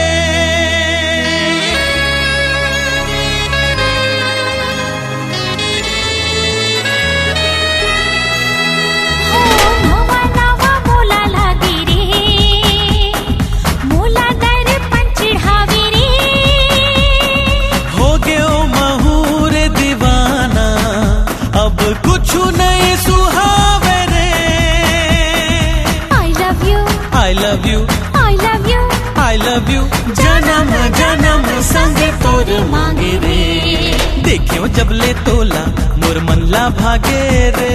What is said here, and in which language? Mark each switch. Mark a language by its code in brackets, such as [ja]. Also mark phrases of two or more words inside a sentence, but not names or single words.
[hne] नवा नवा मोला लागे रे मोला दर पंचिढ़ावे रे। अब कुछ नहीं सुहावे रे। [en] I love you, I love you, I love you, I love you। [hne] जन्म जन्म संग तोर मांगे रे। देखियो जबले तोला मोर मनला भागे रे।